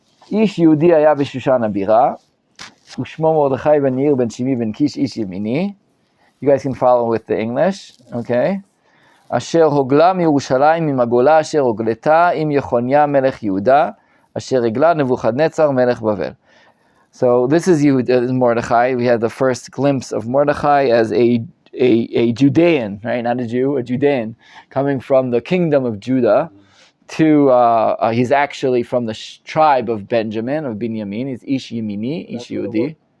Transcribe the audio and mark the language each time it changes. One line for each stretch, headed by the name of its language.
Hebrew: איש יהודי היה בשושן הבירה, ושמו מרדכי בן יאיר בן שימי בן קיש איש ימיני.
English: You guys can follow with the English, okay?
Hebrew: אשר הוגלה מירושלים עם הגולה אשר הוגלתה עם יחוניה מלך יהודה, אשר הגלה נבוכדנצר מלך בבל.
English: So this is Mordechai. We had the first glimpse of Mordechai as a Judean, right? Not a Jew, a Judean, coming from the kingdom of Judah. He's actually from the tribe of Benjamin, of Binyamin. He's Ish Yemini, Ish Yehudi.